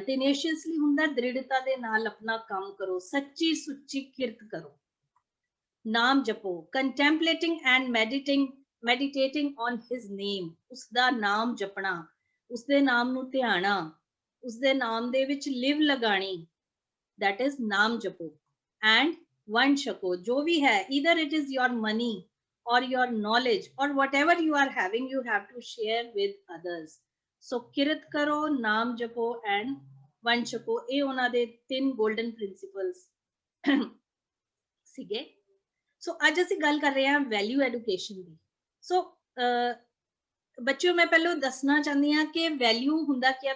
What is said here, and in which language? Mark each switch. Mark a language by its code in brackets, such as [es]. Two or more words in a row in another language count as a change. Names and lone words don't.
[pa] ਟੈਨੇਸ਼ੀਅਸਲੀ ਹੁੰਦਾ ਦ੍ਰਿੜਤਾ ਦੇ ਨਾਲ ਆਪਣਾ ਕੰਮ ਕਰੋ, ਸੱਚੀ ਸੁੱਚੀ ਕਿਰਤ ਕਰੋ, ਨਾਮ ਜਪੋ। [en] contemplating and meditating on his name, [pa] ਉਸਦਾ ਨਾਮ ਜਪਣਾ, ਉਸਦੇ ਨਾਮ ਨੂੰ ਧਿਆਣਾ, ਉਸਦੇ ਨਾਮ ਦੇ ਵਿੱਚ ਲਿਵ ਲਗਾਣੀ, [en] that is [pa] ਨਾਮ ਜਪੋ। ਐਂਡ ਵੰਡ ਛਕੋ, ਜੋ ਵੀ ਹੈ, [en] either it is your money or your knowledge or whatever you are having, you have to share with others. [pa] So ਕਿਰਤ ਕਰੋ, ਨਾਮ ਜਪੋ ਐਂਡ ਵੰਡ ਛਕੋ। ਇਹ ਉਹਨਾਂ ਦੇ 3 [en] golden principles [pa] ਸੀਗੇ। ਸੋ ਅੱਜ ਅਸੀਂ ਗੱਲ ਕਰ ਰਹੇ ਹਾਂ [en] value education [pa] ਦੀ। ਸੋ ਬੱਚਿਓ, ਮੈਂ ਪਹਿਲਾਂ ਦੱਸਣਾ ਚਾਹੁੰਦੀ ਹਾਂ ਕਿ ਵੈਲਿਊ ਹੁੰਦਾ ਕੀ ਹੈ।